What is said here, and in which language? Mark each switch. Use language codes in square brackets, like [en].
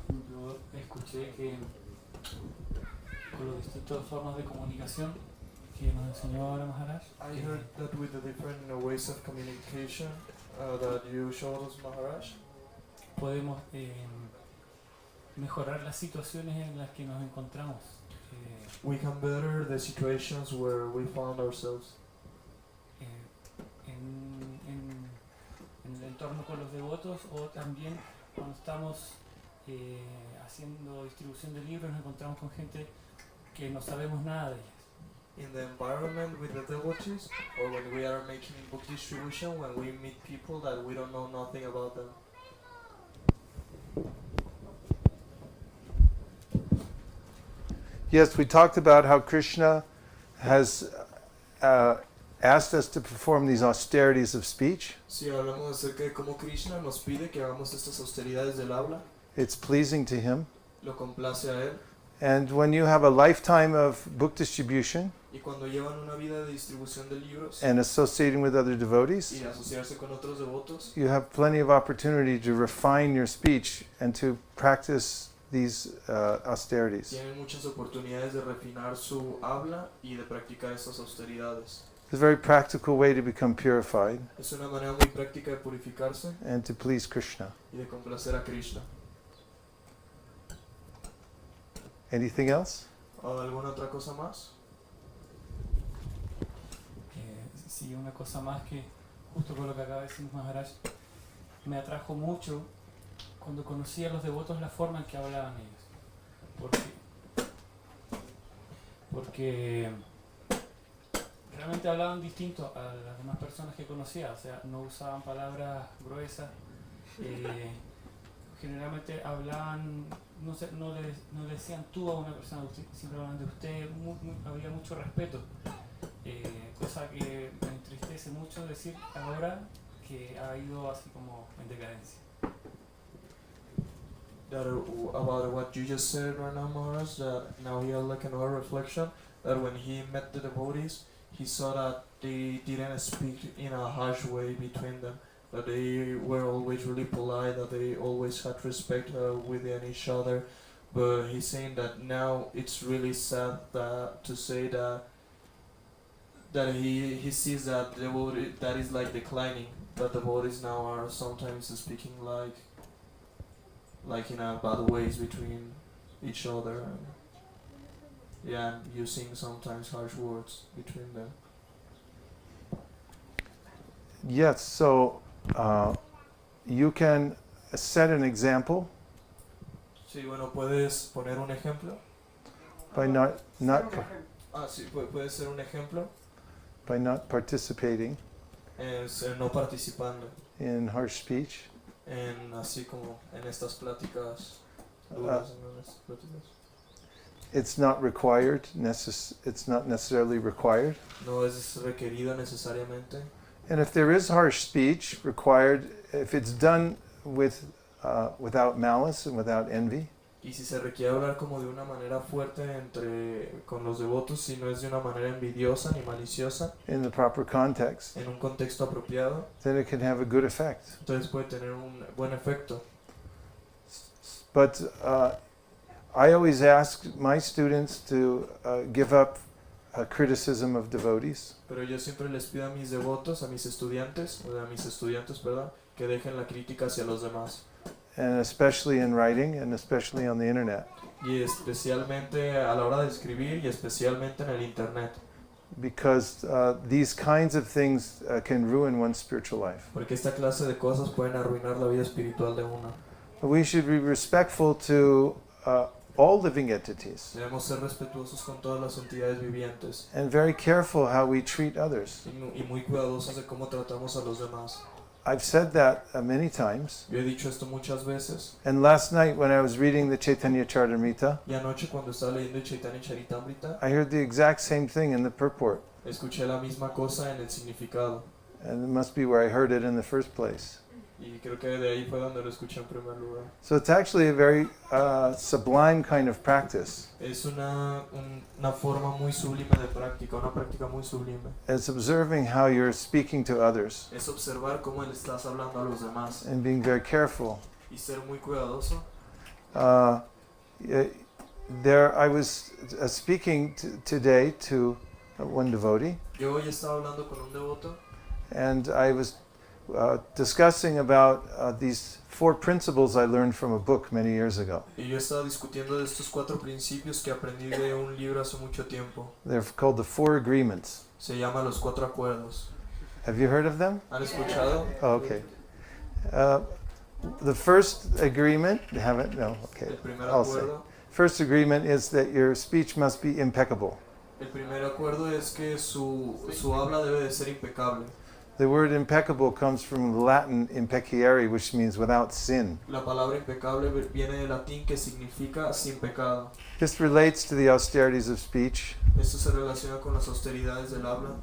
[es] Yo escuché que con las distintas formas de comunicación que nos enseñó ahora Maharaj, [en] I heard that with the different ways of communication that you showed us, Maharaj, [es] podemos mejorar las situaciones en las que nos encontramos. [en] we can better the situations where we found ourselves. [es] En el entorno con los devotos, o también cuando estamos haciendo distribución de libros nos encontramos con gente que no sabemos nada de ellas. [en] In the environment with the devotees, or when we are making book distribution, when we meet people that we don't know nothing about them. Yes, we talked about how Krishna has asked us to perform these austerities of speech. [es] Sí, hablamos acerca de cómo Krishna nos pide que hagamos estas austeridades del habla, [en] It's pleasing to him. [es] lo complace a él, [en] And when you have a lifetime of book distribution [es] y cuando llevan una vida de distribución de libros [en] and associating with other devotees, [es] y de asociarse con otros devotos, [en] you have plenty of opportunity to refine your speech and to practice these austerities. [es] tienen muchas oportunidades de refinar su habla y de practicar estas austeridades. [en] It's a very practical way to become purified [es] Es una manera muy práctica de purificarse [en] and to please Krishna. [es] y de complacer a Krishna. [en] Anything else? [es] ¿Alguna otra cosa más? Sí, una cosa más que, justo con lo que acaba de decir Maharaj, me atrajo mucho cuando conocí a los devotos la forma en que hablaban ellos. Porque realmente hablaban distinto a las demás personas que conocía, o sea, no usaban palabras gruesas, generalmente hablaban, no le decían tú a una persona, siempre hablaban de usted, había mucho respeto, cosa que me entristece mucho decir ahora que ha ido así como en decadencia. [en] That about what you just said right now, Maharaj, that now he had like another reflection, that when he met the devotees, he saw that they didn't speak in a harsh way between them, that they were always really polite, that they always had respect within each other. But he's saying that now it's really sad to say that he sees that devotee that is like declining, that devotees now are sometimes speaking like in a bad ways between each other, and yeah, and using sometimes harsh words between them. Yes, so you can set an example [es] Sí, bueno, puedes poner un ejemplo. [en] by not [es] Sí, puede ser un ejemplo [en] by not participating [es] no participando [en] in harsh speech. [es] en así como en estas pláticas duras, en estas pláticas. [en] It's not required. It's not necessarily required. [es] No es requerido necesariamente. [en] And if there is harsh speech required, if it's done without malice and without envy, [es] Y si se requiere hablar como de una manera fuerte con los devotos, si no es de una manera envidiosa ni maliciosa, [en] in the proper context, [es] en un contexto apropiado, [en] then it can have a good effect. [es] entonces puede tener un buen efecto. [en] But I always ask my students to give up criticism of devotees. [es] Pero yo siempre les pido a mis devotos, a mis estudiantes, perdón, que dejen la crítica hacia los demás. [en] And especially in writing and especially on the internet. [es] Y especialmente a la hora de escribir y especialmente en el internet. [en] Because these kinds of things can ruin one's spiritual life. [es] Porque esta clase de cosas pueden arruinar la vida espiritual de uno. [en] We should be respectful to all living entities [es] Debemos ser respetuosos con todas las entidades vivientes [en] and very careful how we treat others. [es] y muy cuidadosos de cómo tratamos a los demás. [en] I've said that many times. [es] Yo he dicho esto muchas veces. [en] And last night when I was reading the Chaitanya Charitamrita, [es] Y anoche cuando estaba leyendo el Chaitanya Charitamrita, [en] I heard the exact same thing in the purport. [es] escuché la misma cosa en el significado. [en] And it must be where I heard it in the first place. [es] Y creo que de ahí fue donde lo escuché en primer lugar. [en] So it's actually a very sublime kind of practice. [es] Es una forma muy sublime de práctica, una práctica muy sublime. [en] It's observing how you're speaking to others [es] Es observar cómo le estás hablando a los demás [en] and being very careful. [es] y ser muy cuidadoso. [en] I was speaking today to one devotee, [es] Yo hoy estaba hablando con un devoto [en] and I was discussing about these 4 principles I learned from a book many years ago. [es] y yo estaba discutiendo de estos 4 principios que aprendí de un libro hace mucho tiempo. [en] They're called the 4 agreements. [es] Se llama Los 4 Acuerdos. [en] Have you heard of them? [es] ¿Han escuchado? [en] Oh, okay. The first agreement, haven't? No, okay. [es] El primer [en] I'll say. [es] acuerdo. [en] First agreement is that your speech must be impeccable. [es] El primer acuerdo es que su habla debe de ser impecable. [en] The word impeccable comes from Latin impecciare, which means without sin. [es] La palabra impecable viene del latín que significa sin pecado. [en] This relates to the austerities of speech. [es] Esto se relaciona con las austeridades del habla.